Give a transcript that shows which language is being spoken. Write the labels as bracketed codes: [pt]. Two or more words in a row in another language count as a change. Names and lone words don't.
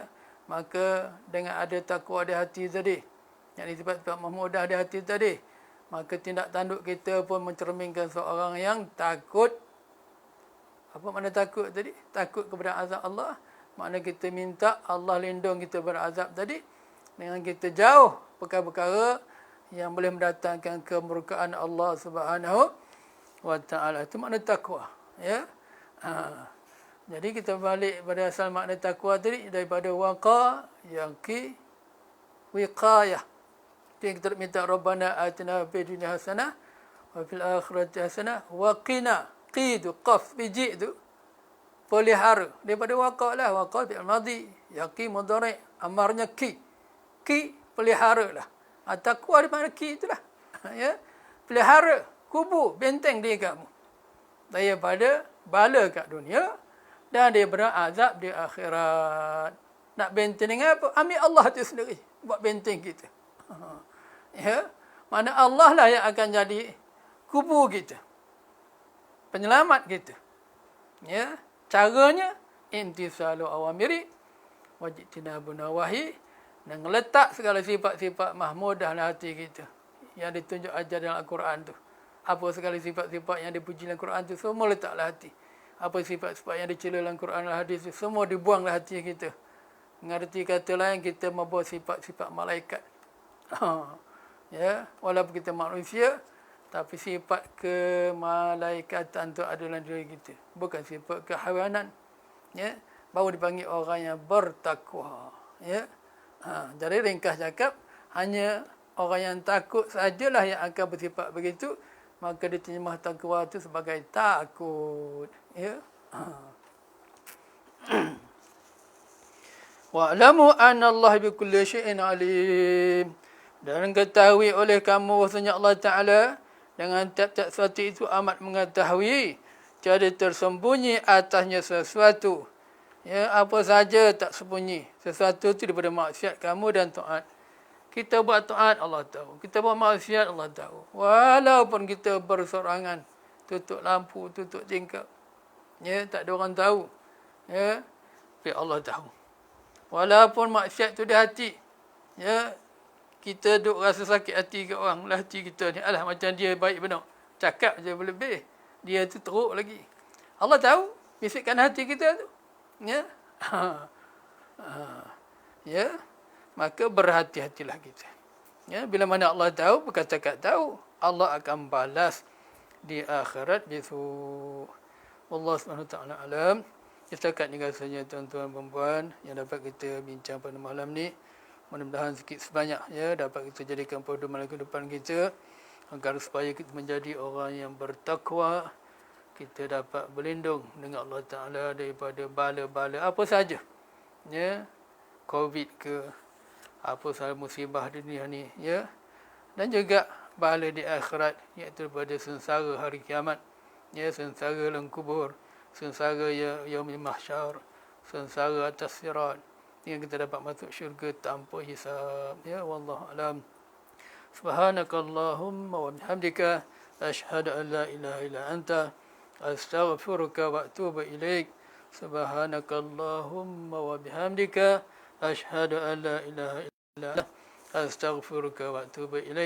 [ms] Maka dengan ada takwa di hati tadi, yang sifat-sifat mahmudah di hati tadi, maka tindak tanduk kita pun mencerminkan seorang yang takut. Apa makna takut tadi? Takut kepada azab Allah. Makna kita minta Allah lindung kita berazab tadi, dengan kita jauh perkara-perkara yang boleh mendatangkan kemurkaan Allah [ar] سبحانه وتعالى. [ms] Itu makna takwa. Ya. Jadi kita balik pada asal makna takwa tadi, daripada [ar] وقى، يقي، وقاية. [ms] Itu yang kita minta, [ar] ربنا آتنا في الدنيا حسنة وفي الآخرة حسنة وقنا. [ms] Qi tu, qaf, biji tu, pelihara. Daripada waqa lah, [ar] وقى فعل ماض، يقي مضارع', [ms] amarnya ki. Ki, pelihara lah. Takwa di mana ki itulah. Ya, pelihara, kubu, benteng diri kamu daripada bala kat dunia dan daripada azab di akhirat. Nak benteng dengan apa? Ambil Allah tu sendiri buat benteng kita. Ya, mana Allah lah yang akan jadi kubu kita, penyelamat kita. Ya, caranya [ar] امتثال الأوامر واجتناب النواهي, [ms] dan letak segala sifat-sifat mahmudah dalam hati kita yang ditunjuk ajar dalam Al-Quran tu. Apa segala sifat-sifat yang dipuji dalam Al-Quran tu, semua letaklah hati. Apa sifat-sifat yang dicela dalam Al-Quran dan hadis tu, semua dibuanglah hati kita. Mengerti kata lain, kita membawa sifat-sifat malaikat. Ya, walaupun kita manusia, tapi sifat kemalaikatan tu ada dalam diri kita, bukan sifat kehayawanan. Ya, baru dipanggil orang yang bertakwa. Ya. Jadi ringkas cakap, hanya orang yang takut sajalah yang akan bersifat begitu. Maka diterjemah takwa itu sebagai takut. [ar] Ya. واعلموا أن الله بكل شيء عليم. [ms] Dan ketahui oleh kamu bahasanya Allah Ta'ala dengan tiap-tiap sesuatu itu amat mengetahui. Tiada tersembunyi atasnya sesuatu. Ya, apa saja tak sembunyi. Sesuatu itu daripada maksiat kamu dan taat. Kita buat taat, Allah tahu. Kita buat maksiat, Allah tahu. Walaupun kita bersorangan, tutup lampu, tutup tingkap, ya, tak ada orang tahu. Ya, tapi Allah tahu. Walaupun maksiat itu di hati, ya, kita duk rasa sakit hati ke orang, lah hati kita ni, alah macam dia baik benar, cakap je berlebih, dia tu teruk lagi. Allah tahu bisikan hati kita tu. Ya. Ya, maka berhati-hatilah kita. Ya, bila mana Allah tahu, berkata-kata tahu, Allah akan balas di akhirat bisu. [ar] والله سبحانه وتعالى أعلم. [ms] Setakat ni rasanya tuan-tuan dan puan yang dapat kita bincang pada malam ni. Mudah-mudahan sikit sebanyak, ya, dapat kita jadikan pedoman kehidupan kita agar supaya kita menjadi orang yang bertakwa. Kita dapat berlindung dengan Allah Ta'ala daripada bala-bala apa saja. Ya, COVID ke, apa sahaja musibah di dunia ni, ya. Dan juga bala di akhirat, iaitu daripada sengsara hari kiamat. Ya, sengsara dalam kubur, sengsara [ar] يوم المحشر, [ms] sengsara atas sirat. Hingga kita dapat masuk syurga tanpa hisab. Ya, [ar] والله أعلم. سبحانك اللهم وبحمدك أشهد أن لا إله إلا أنت أستغفرك وأتوب إليك. سبحانك اللهم وبحمدك أشهد أن لا إله إلا أنت أستغفرك وأتوب إليك